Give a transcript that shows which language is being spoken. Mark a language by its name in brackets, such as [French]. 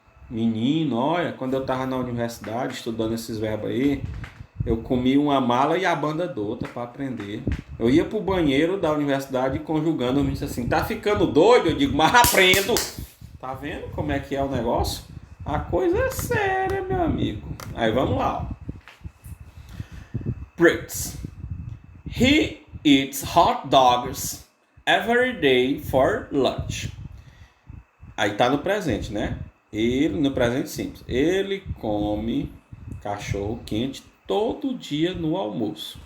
[Portuguese] Menino, olha, quando eu estava na universidade estudando esses verbos aí, eu comi uma mala e a banda da outra para aprender. Eu ia pro banheiro da universidade conjugando, me disse assim, tá ficando doido? Eu digo, mas aprendo. Tá vendo como é que é o negócio? A coisa é séria, meu amigo. Aí vamos lá, ó. Breaks. [English] He eats hot dogs every day for lunch. [Portuguese] Aí tá no presente, né? Ele, no presente simples. Ele come cachorro quente todo dia no almoço.